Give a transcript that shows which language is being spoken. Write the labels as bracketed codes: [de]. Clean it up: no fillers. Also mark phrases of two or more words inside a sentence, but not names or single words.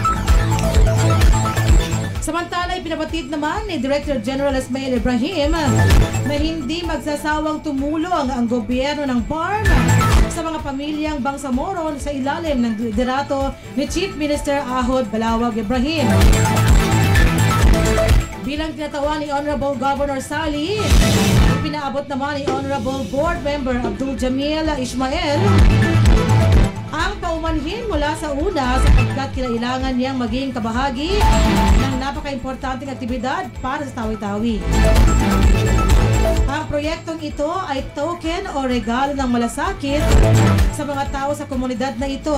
[tl] Samantala, ipinabatid naman ni Director General Ismael Ibrahim na hindi magsasawang tumulong ang gobyerno ng BARM sa mga pamilyang Bangsamoro sa ilalim ng liderato ni Chief Minister Ahod Balawag Ibrahim. Bilang tinatawa ni Honorable Governor Sali, ipinaabot naman ni Honorable Board Member Abdul Jamil Ismael ang paumanhin mula sa una sapagkat kailangan niyang maging kabahagi ng napaka-importanting aktibidad para sa Tawi-Tawi. Ang proyektong ito ay token o regalo ng malasakit sa mga tao sa komunidad na ito.